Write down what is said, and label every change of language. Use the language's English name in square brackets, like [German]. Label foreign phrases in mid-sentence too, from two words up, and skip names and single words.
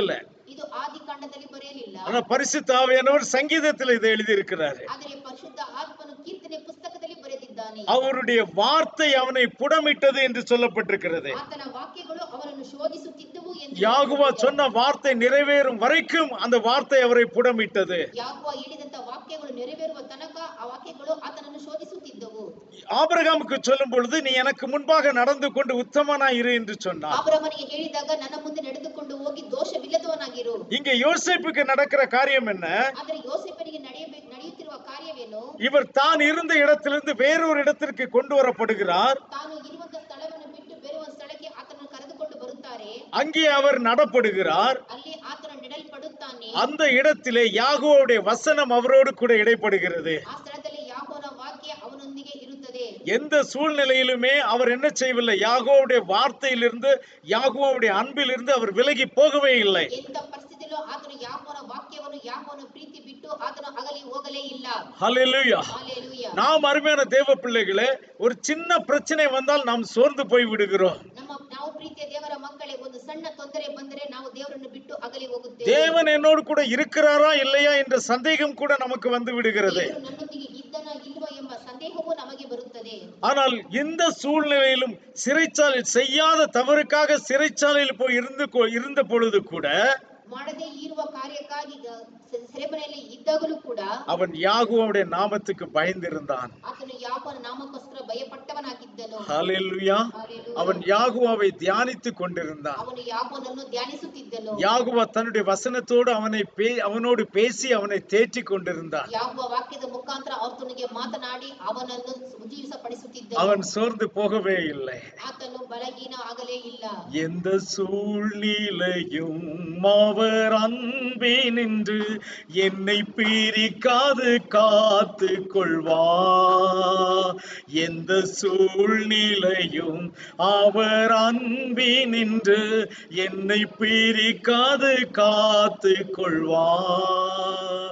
[Kannada] ಇದು ಆದಿಕಾಂಡದಲ್ಲಿ ಬರೆಯಲಿಲ್ಲ. [Tamil] ஆனா பரிசுத்த ஆவியானவர் சங்கீதத்தில் இதை எழுதியிருக்கிறாரு. [Kannada] ಆದರೆ ಪರಿಶುದ್ಧ ಆತ್ಮನು ಕೀರ್ತನೆ ಪುಸ್ತಕದಲ್ಲಿ ಬರೆದಿದ್ದಾನೆ. [Tamil] அவருடைய வார்த்தை அவனை புடமிட்டது என்று சொல்லப்பட்டிருக்கிறது. [Kannada] ಆತನ ವಾಕ್ಯಗಳು ಅವರನ್ನು ಶೋಧಿಸುತ್ತಿದ್ದವು ಎಂದು [Tamil] யாகுவா சொன்ன வார்த்தை நிறைவேறும் வரைக்கும் அந்த வார்த்தை அவரை புடமிட்டது. [Kannada] ಯಾಗುವ ಹೇಳಿದಂತ ವಾಕ್ಯಗಳು ನೆರವೇರುವ ತನಕ ಆ ವಾಕ್ಯಗಳು ಆತನನ್ನು ಶೋಧಿಸುತ್ತಿದ್ದವು. [Tamil] ஆபிரகாமுக்கு சொல்லும் பொழுது நீ எனக்கு முன்பாக நடந்து கொண்டு உத்தமனாய் இரு என்று சொன்னார். [Kannada] ಆಬ್ರಹಾಮನಿಗೆ ಹೇಳಿದಾಗ ನನ್ನ ಮುಂದೆ ನಡೆದುಕೊಂಡು ಹೋಗಿ ದೋಷವಿಲ್ಲದವನಾಗಿರು. [Tamil] இங்க யோசேப்புக்கு நடக்கிற காரியம் என்ன? [Kannada] ಆದರೆ ಯೋಸೇಫನಿಗೆ ನಡೆಯುತ್ತಿರುವ ಕಾರ್ಯವೇನು? [Tamil] இவர் தான் இருந்த இடத்திலிருந்து வேறொரு இடத்திற்கு கொண்டு வரப்படுகிறார். [Kannada] ತಾನು ಇರುವಂತ ಸ್ಥಳವನ್ನು ಬಿಟ್ಟು ಬೇರೆ ಒಂದು ಸ್ಥಳಕ್ಕೆ ಆತನನ್ನು ಕರೆದುಕೊಂಡು ಬರುತ್ತಾರೆ. [Tamil] அங்கே அவர் நடப்படுகிறார். [Kannada] ಅಲ್ಲಿ ಆತನು ನೆಡಲ್ಪಡುತ್ತಾನೆ. [Tamil] அந்த இடத்திலே யாகோவுடைய வசனம் அவரோடு கூட இடைப்படுகிறது. [Kannada] ಆ ಸ್ಥಳದಲ್ಲಿ ಯಾಕೋನ ವಾಕ್ಯ ಅವನೊಂದಿಗೆ ಇರುತ್ತದೆ. [Tamil] எந்த சூழ்நிலையிலுமே அவர் என்ன செய்யவில்லை, யாகோவுடைய வார்த்தையிலிருந்து யாகோவுடைய அன்பிலிருந்து அவர் விலகி போகவே இல்லை. [Kannada] ಎಂತ ಪರಿಸ್ಥಿತಿಯಲ್ಲೂ ಆತನು ಯಾಕೋನ ವಾಕ್ಯವನ್ನು ಯಾಕೋನ ಪ್ರೀತಿ ಬಿಟ್ಟು ಆತನು ಅಗಲಿ ಹೋಗಲೇ ಇಲ್ಲ. [Tamil] ஹல்லேலூயா. ஹல்லேலூயா. நாம் அருமையான தேவ பிள்ளைகளே, ஒரு சின்ன பிரச்சனை வந்தால் நாம் சோர்ந்து போய் விடுகிறோம். [Kannada] ನಾವು ಪ್ರೀತಿಯ ದೇವರ ಮಕ್ಕಳೇ, ಒಂದು ಸಣ್ಣ ತೊಂದರೆ ಬಂದರೆ ನಾವು ದೇವರನ್ನು ಬಿಟ್ಟು ಅಗಲಿ ಹೋಗುತ್ತೇವೆ. [Tamil] தேவன் என்னோடு கூட இருக்கிறாரா இல்லையா என்ற சந்தேகம் கூட நமக்கு வந்து விடுகிறது. [Kannada] ದೇವರು ನನ್ನೊಂದಿಗೆ ಇದ್ದನಾ ಇಲ್ವಾ ಎಂಬ ಸಂದೇಹವೂ ನಮಗೆ ಬರುತ್ತದೆ. [Tamil] ஆனால் இந்த சூழ்நிலையிலும் சிறைச்சாலை செய்யாத தவறுக்காக சிறைச்சாலையில் போய் இருந்த பொழுது கூட [Kannada] ಮಾಡದೇ ಇರುವ ಕಾರ್ಯಕ್ಕಾಗಿ ಸೆರೆಮನೆಯಲ್ಲಿ ಇದ್ದಾಗಲೂ ಕೂಡ [Tamil] அவன் யாகோவுடைய நாமத்துக்கு பயந்திருந்தான். [Kannada] ಆತನು ಯಾಕೋನ ನಾಮಕ್ಕೋಸ್ಕರ ಭಯಪಟ್ಟವನಾಗಿದ್ದನು. [Tamil] ஹல்லேலூயா. அவன் யாகோவை தியானித்துக் கொண்டிருந்தான். [Kannada] ಅವನು ಯಾಕೋನನ್ನು ಧ್ಯಾನಿಸುತ್ತಿದ್ದನು. [Tamil] யாகோவா தன்னுடைய வசனத்தோடு அவனோடு பேசி அவனை தேற்றிக் கொண்டிருந்தான். [Kannada] ಯಾಕೋವ ವಾಕ್ಯದ ಮುಖಾಂತರ ಆತನಿಗೆ ಮಾತನಾಡಿ ಅವನನ್ನು ಉಜ್ಜೀವಿಸಪಡಿಸುತ್ತಿದ್ದನು. [Tamil] அவன் சோர்ந்து போகவே இல்லை. [Kannada] ಆತನು ಬಲಹೀನ ಆಗಲೇ ಇಲ್ಲ. [Tamil] எந்த சூழ்நிலையும் அவர் அன்பினின்று என்னை பிரிக்காது காத்து கொள்வார். எந்த சூழ்நிலையும் அவர் அன்பினின்று என்னை பிரிக்காது காத்து கொள்வார்.